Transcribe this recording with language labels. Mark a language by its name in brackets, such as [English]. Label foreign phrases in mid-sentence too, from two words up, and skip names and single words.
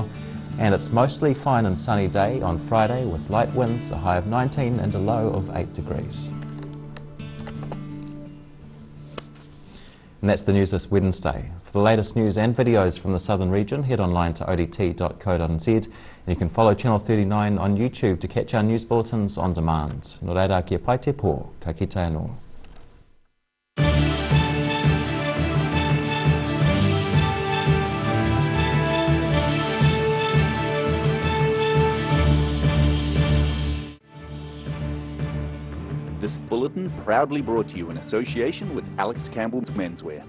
[English] And it's mostly fine and sunny day on Friday with light winds, a high of 19 and a low of 8 degrees. And that's the news this Wednesday. For the latest news and videos from the southern region, head online to odt.co.nz, and you can follow Channel 39 on YouTube to catch our news bulletins on demand. [Māori] Nō reira kia pai te pō, ka kite anō. [English] This bulletin proudly brought to you in association with Alex Campbell's Menswear.